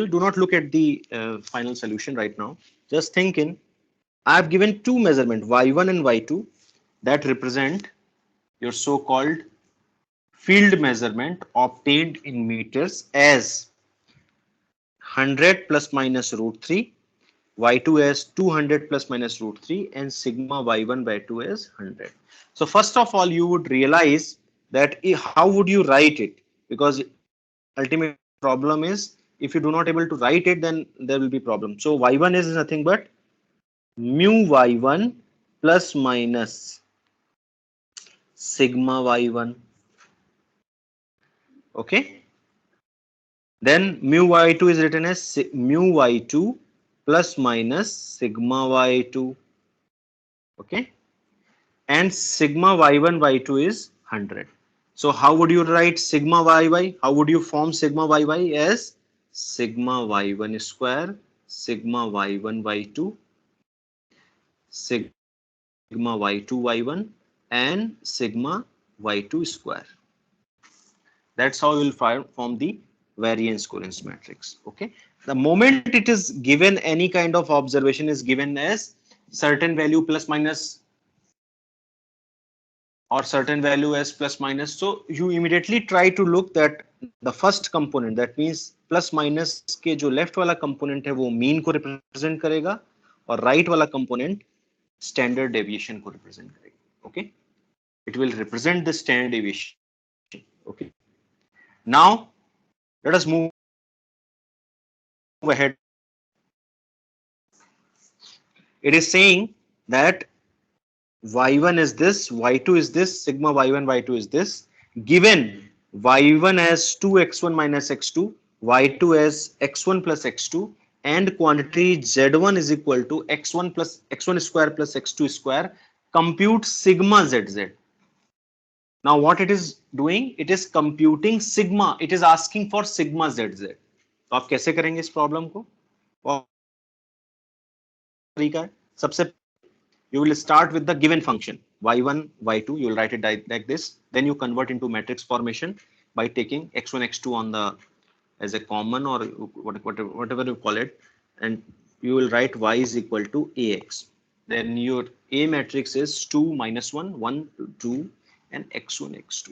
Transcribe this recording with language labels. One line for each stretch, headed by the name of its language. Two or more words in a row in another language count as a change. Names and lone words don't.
English: Do not look at the final solution right now. Just think in, I have given two measurements, y1 and y2, that represent your so-called field measurement obtained in meters as 100 plus minus root 3, y2 as 200 plus minus root 3, and sigma y1 by 2 as 100. So first of all, you would realize that how would you write it, because ultimate problem is if you do not able to write it, then there will be problem. So y1 is nothing but mu y1 plus minus sigma y1. Okay. Then mu y2 is written as mu y2 plus minus sigma y2. Okay, and sigma y1 y2 is 100. So how would you write sigma yy? How would you form sigma yy? As sigma y1 square, sigma y1 y2, sigma y2 y1, and sigma y2 square. That's how you will form the variance covariance matrix. Okay. The moment it is given, any kind of observation is given as certain value plus minus or certain value as plus minus. So you immediately try to look that the first component, that means plus minus
Hindi: के जो left वाला component है वो mean को represent करेगा और right वाला component standard deviation को represent करेगा.
English: Okay. It will represent the standard deviation. Okay. Now let us move ahead. It is saying that y1 is this, y2 is this, sigma y1, y2 is this. Given y1 as 2x1 minus x2, y2 as x1 plus x2, and quantity z1 is equal to x1 plus x1 square plus x2 square, compute sigma zz. Now what it is doing? It is computing sigma. It is asking for sigma zz.
Hindi: तो आप कैसे करेंगे इस प्रॉब्लम को? तरीका है.
English: सबसे you will start with the given function y1 y2, you will write it like this, then you convert into matrix formation by taking x1 x2 on the as a common or whatever you call it, and you will write y is equal to ax. Then your a matrix is 2 minus 1 1 2 and x1 x2.